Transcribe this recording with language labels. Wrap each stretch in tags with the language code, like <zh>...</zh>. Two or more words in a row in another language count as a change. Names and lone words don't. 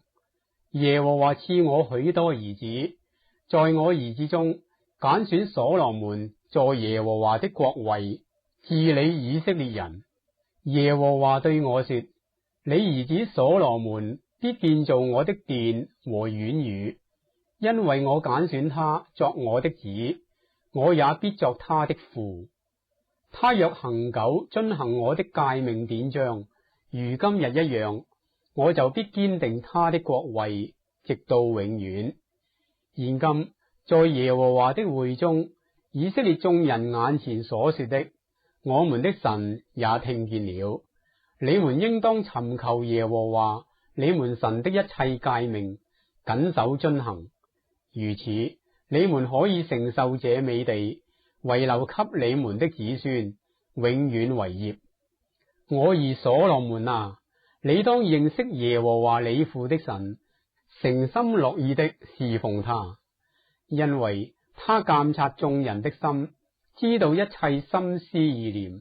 <zh>耶和華賜我許多兒子，在我兒子中揀選所羅門坐耶和華的國位，治理以色列人。耶和華對我說：你兒子所羅門必建造我的殿和院宇。因為我揀選他作我的子，我也必作他的父。他若恒久遵行我的誡命典章，如今日一樣，我就必堅定他的國位，直到永遠。現今在耶和華的會中，以色列眾人眼前所說的，我們的神也聽見了。你們應當尋求耶和華你們神的一切誡命，謹守遵行。如此，你們可以承受這美地，遺留給你們的子孫，永遠為業。我兒所羅門啊，你當認識耶和華你父的神，誠心樂意的侍奉他，因為他鑒察眾人的心，知道一切心思意念。</zh>